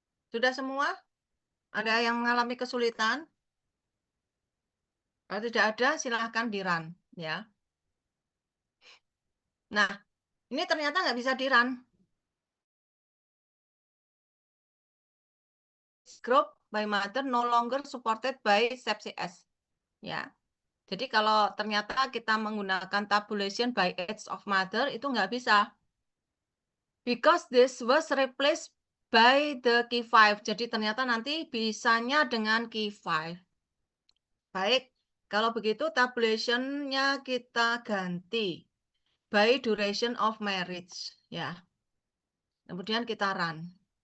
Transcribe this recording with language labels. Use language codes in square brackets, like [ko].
[id] Sudah semua? Ada yang mengalami kesulitan? Kalau tidak ada, silahkan di-run. Ya. Nah, ini ternyata nggak bisa di-run. [en] Group by mother no longer supported by SEPCS. Ya. [id] Jadi kalau ternyata kita menggunakan [en] tabulation by age of mother [id] itu nggak bisa. [en] Because this was replaced by the key 5. [id] Jadi ternyata nanti bisanya dengan key 5. Baik, kalau begitu tabulation-nya kita ganti [en] by duration of marriage. [id] Ya, kemudian kita run.